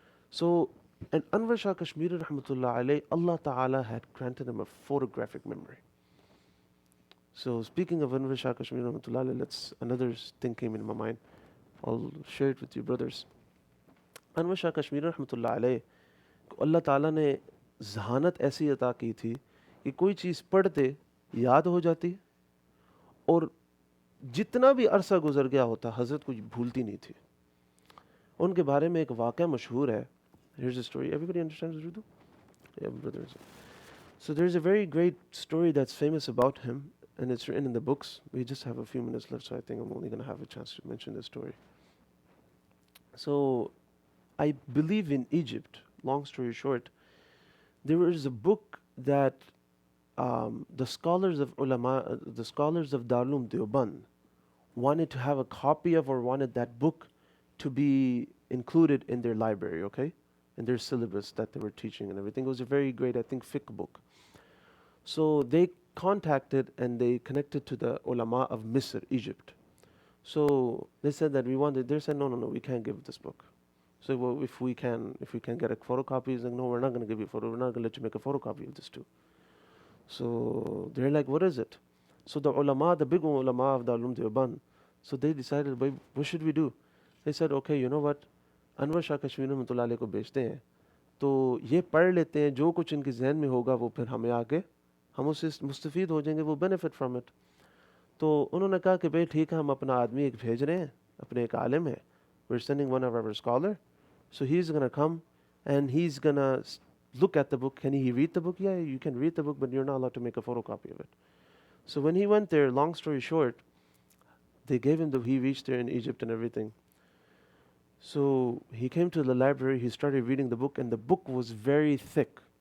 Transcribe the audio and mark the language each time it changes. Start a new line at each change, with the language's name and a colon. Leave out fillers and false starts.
English: So, and Anwar Shah Kashmiri rahmatullah alayh, Allah Ta'ala had granted him a photographic memory. So speaking of Anwar Shah Kashmiri rahmatullah alayh, another thing came in my mind. I'll share it with you brothers. Anwar Shah Kashmiri rahmatullah alayh, Allah Ta'ala
Hindi: ने जहानत ऐसी अता की थी कि कोई चीज़ पढ़ते याद हो जाती और जितना भी अरसा गुजर गया होता हज़रत कुछ भूलती नहीं थी। उनके बारे में एक वाक़या मशहूर है.
English: Here's a story. Everybody understands Urdu? Yeah, brothers. So there's a very great story that's famous about him, and it's written in the books. We just have a few minutes left, so I think I'm only going to have a chance to mention this story. So I believe in Egypt, long story short, there is a book that the scholars of ulama, the scholars of Darul Deoband wanted to have a copy of, or wanted that book to be included in their library, okay? In their syllabus that they were teaching and everything. It was a very great, I think, fiqh book. So they contacted and they connected to the ulama of Misr, Egypt. So they said that we wanted, they said, no, no, no, we can't give this book. So well, if we can get a photocopy, he's like, no, we're not going to give you a photo. We're not going to let you make a photocopy of this too. So they're like, what is it? So the ulama, the big ulama of the Ulum Deoband, so they decided, what should we do? They said, okay, you know what?
Hindi: Anwar Shah Kashmiri rahmatullah alayhi को भेजते हैं तो ये पढ़ लेते हैं जो कुछ इनके जहन में होगा वो फिर हमें आगे हम उससे मुस्तफ़ीद हो जाएंगे वो
English: benefit from it.
Hindi: तो उन्होंने कहा कि भाई ठीक है हम अपना आदमी एक भेज रहे हैं अपने एक आलिम है
English: we're sending one of our scholar so he's gonna come and he's gonna look at the book. Can he read the book? Yeah, you can read the book, but you're not allowed to make a photocopy of it. So when he went there, long story short, they gave him he reached there in Egypt and everything. So he came to the library, he started reading the book, and the book was very thick.